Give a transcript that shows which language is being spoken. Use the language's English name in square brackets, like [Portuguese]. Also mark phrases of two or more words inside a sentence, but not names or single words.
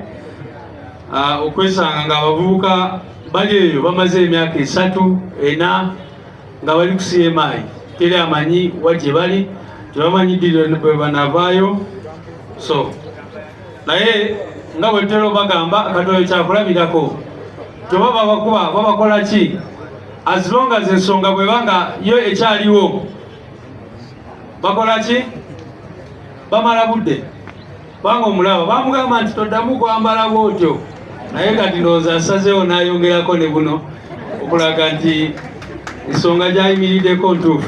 [Ganda] Okwesanga nga abavubuka bali eyo bamaze emyaka 3 4 nga bali ku CMI, teri amanyi wagye bali, tebamanyi ddiro bwe banavaayo. So naye nga bwe tutera bagamba akatoyo kyakulabirako, tobaba babakola ki, [English] as long as [Ganda] ensonga bwe banga yo ekyaliwo bakola ki bamala budde kubanga omulaba bamugamba nti toddamu kwambala bwotyo naye kati ndowooza asazeewo n'ayongerako ne buno okulaga nti ensonga gyayimiriddeko ntuufu.